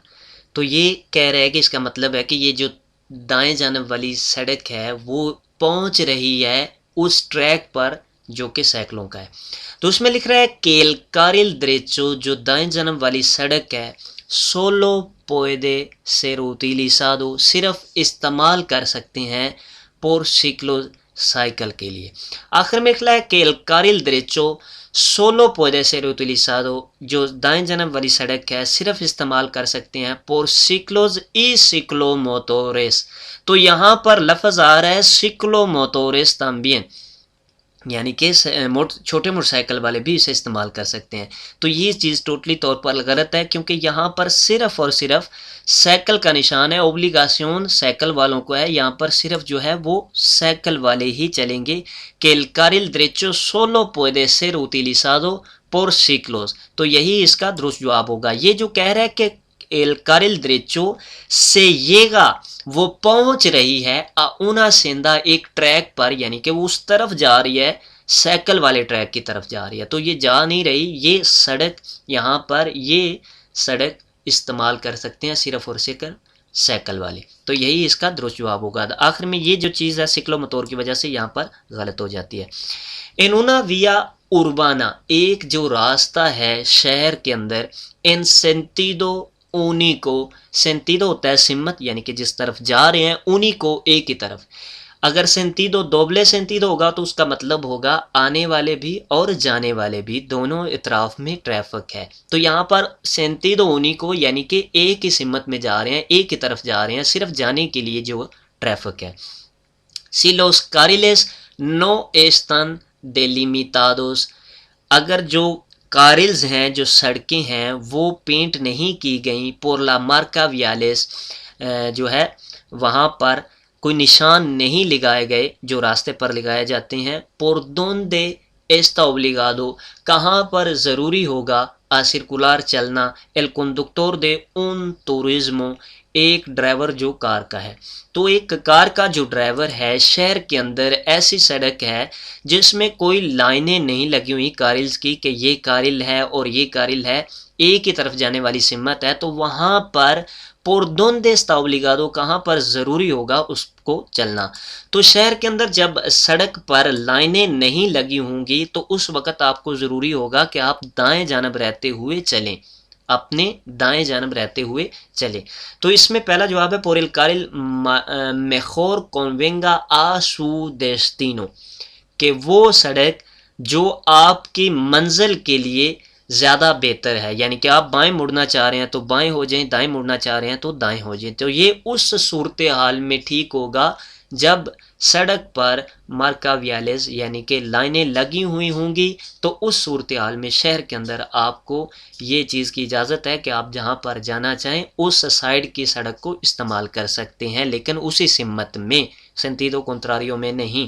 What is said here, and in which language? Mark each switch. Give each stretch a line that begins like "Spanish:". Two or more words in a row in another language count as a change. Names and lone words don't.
Urdu: تو یہ کہہ رہے ہیں کہ اس کا مطلب ہے کہ یہ جو دائیں جانب والی سڑک ہے وہ پہنچ رہی ہے اس ٹریک پر جو کہ سائیکلوں کا ہے. تو اس میں لکھ رہا ہے
Spanish: el carril derecho,
Urdu: جو دائیں جانب والی سڑک ہے،
Spanish: solo puede ser utilizado,
Urdu: صرف استعمال کر سکتے ہیں
Spanish: por ciclo
Urdu: سائیکل کے لیے. آخر میں لکھا ہے کہ
Spanish: el carril derecho solo puede ser utilizado،
Urdu: جو دائیں جانب والی سڑک ہے صرف استعمال کر سکتے ہیں
Spanish: por ciclos y ciclomotores.
Urdu: تو یہاں پر لفظ آ رہا ہے
Spanish: ciclomotores también،
Urdu: یعنی کہ چھوٹے موٹر سائیکل والے بھی اسے استعمال کر سکتے ہیں. تو یہ چیز ٹوٹلی طور پر غلط ہے کیونکہ یہاں پر صرف اور صرف سائیکل کا نشان ہے، اوبلیگاسیون سائیکل والوں کو ہے. یہاں پر صرف جو ہے وہ سائیکل والے ہی چلیں گے کہ
Spanish: el carril derecho solo puede ser utilizado por ciclos.
Urdu: تو یہی اس کا درست جواب ہوگا. یہ جو کہہ رہا ہے کہ
Spanish: el carril derecho
Urdu: سے llega، وہ پہنچ رہی ہے
Spanish: una senda
Urdu: ایک ٹریک پر، یعنی کہ وہ اس طرف جا رہی ہے، سائیکل والے ٹریک کی طرف جا رہی ہے. تو یہ جا نہیں رہی، یہ سڑک یہاں پر یہ سڑک استعمال کر سکتے ہیں صرف اور صرف سائیکل والے. تو یہی اس کا درست جواب ہوگا. آخر میں یہ جو چیز ہے سکلو موتور کی وجہ سے یہاں پر غلط ہو جاتی ہے.
Spanish: En una vía urbana,
Urdu: ایک جو راستہ ہے شہر کے اندر,
Spanish: en sentido único,
Urdu: sentido ہوتا ہے سمت یعنی کہ جس طرف جا رہے ہیں, único ایک ہی طرف. اگر
Spanish: sentido doble sentido
Urdu: ہوگا تو اس کا مطلب ہوگا آنے والے بھی اور جانے والے بھی دونوں اطراف میں ٹریفک ہے. تو یہاں پر
Spanish: sentido único
Urdu: یعنی کہ ایک ہی سمت میں جا رہے ہیں, ایک ہی طرف جا رہے ہیں, صرف جانے کے لیے جو ٹریفک ہے.
Spanish: Si los carriles no están delimitados,
Urdu: اگر جو کارلز ہیں, جو سڑکیں ہیں, وہ پینٹ نہیں کی گئیں,
Spanish: por la marca viales,
Urdu: جو ہے وہاں پر کوئی نشان نہیں لگائے گئے جو راستے پر لگائے جاتے ہیں,
Spanish: por donde está obligado,
Urdu: کہاں پر ضروری ہوگا
Spanish: a circular چلنا, el conductor de un turismo,
Urdu: ایک ڈرائیور جو کار کا ہے. تو ایک کار کا جو ڈرائیور ہے شہر کے اندر ایسی سڑک ہے جس میں کوئی لائنیں نہیں لگی ہوئی کارلز کی کہ یہ کارل ہے اور یہ کارل ہے, ایک ہی طرف جانے والی سمت ہے, تو وہاں پر
Spanish: por donde está obligado,
Urdu: کہاں پر ضروری ہوگا اس کو چلنا. تو شہر کے اندر جب سڑک پر لائنیں نہیں لگی ہوں گی تو اس وقت آپ کو ضروری ہوگا کہ آپ دائیں جانب رہتے ہوئے چلیں, اپنے دائیں جانب رہتے ہوئے چلے. تو اس میں پہلا جواب ہے
Spanish: por el carril mejor convenga a su destino,
Urdu: کہ وہ سڑک جو آپ کی منزل کے لیے زیادہ بہتر ہے, یعنی کہ آپ بائیں مڑنا چاہ رہے ہیں تو بائیں ہو جائیں, دائیں مڑنا چاہ رہے ہیں تو دائیں ہو جائیں. تو یہ اس صورتحال میں ٹھیک ہوگا جب سڑک پر
Spanish: marcas viales
Urdu: یعنی کہ لائنیں لگی ہوئی ہوں گی, تو اس صورتحال میں شہر کے اندر آپ کو یہ چیز کی اجازت ہے کہ آپ جہاں پر جانا چاہیں اس سائڈ کی سڑک کو استعمال کر سکتے ہیں, لیکن اسی سمت میں,
Spanish: sentido contrario
Urdu: میں نہیں.